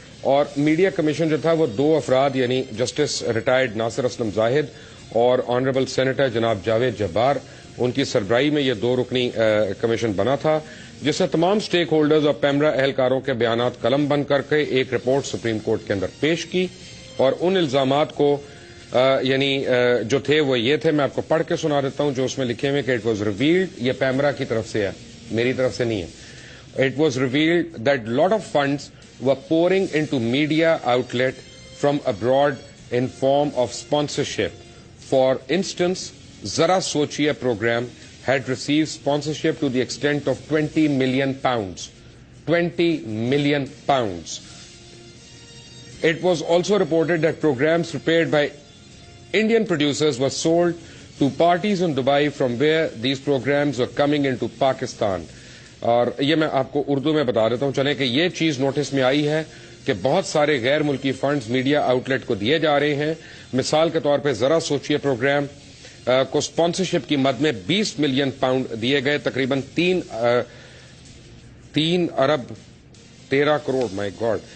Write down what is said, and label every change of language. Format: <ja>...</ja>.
<ur>اور media commission جو تھا وہ 2 افراد یعنی جسٹس ریٹائرڈ ناصر اسلم زاہد اور آنریبل سینیٹر جناب جاوید جبار, ان کی سربراہی میں یہ 2 رکنی کمیشن بنا تھا, جس نے تمام سٹیک ہولڈرز اور پیمرا اہلکاروں کے بیانات قلم بند کر کے ایک رپورٹ سپریم کورٹ کے اندر پیش کی. اور ان الزامات کو یعنی جو تھے وہ یہ تھے, میں آپ کو پڑھ کے سنا دیتا ہوں جو اس میں لکھے ہوئے کہ</ur> <en>it was revealed,</en> <ur>یہ پیمرا کی طرف سے ہے, میری طرف سے نہیں ہے.</ur> <en>It was revealed that lot of funds were pouring into media outlet from abroad in form of sponsorship. For instance, Zara Sochiye program had received sponsorship to the extent of £20 million. £20 million. It was also reported that programs prepared by Indian producers were sold to parties in Dubai from where these programs were coming into Pakistan.</en> <ur>اور یہ میں آپ کو اردو میں بتا دیتا ہوں چلیں کہ یہ چیز نوٹس میں آئی ہے کہ بہت سارے غیر ملکی فنڈز میڈیا آؤٹ لیٹ کو دیے جا رہے ہیں. مثال کے طور پہ ذرا سوچئے پروگرام کو سپانسرشپ کی مد میں £20 ملین دیے گئے, تقریباً 3 ارب 13 کروڑ. مائی گاڈ.</ur>